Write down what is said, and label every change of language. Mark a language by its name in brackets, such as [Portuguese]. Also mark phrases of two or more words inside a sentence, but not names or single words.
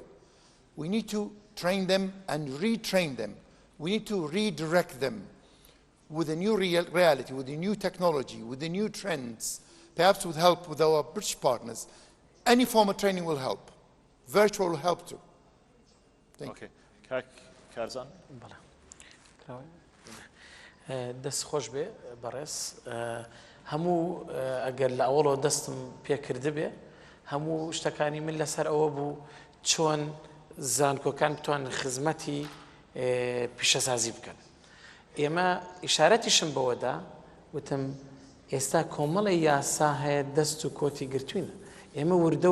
[English] We need to train them and retrain them. We need to redirect them with a new reality, with a new technology, with the new trends, perhaps with help with our British partners. Any form of training will help. Virtual will help too. Thank you. Karzan? [Central Kurdish] دەست خۆش بێ بەڕێز هەموو ئەگەر لە ئەوڵەوە دەستم پێکرد بێ هەموو شتەکانی من لەسەر ئەوە بوو چۆن زانکۆکان بتوانن خزمەتی پیشەسازی بکەن ئێمە ئیشارەتیشم بەوەدا وتم ئێستا کۆمەڵی یاسا هەیە دەست و کۆتی گرتوینە ئێمە وردە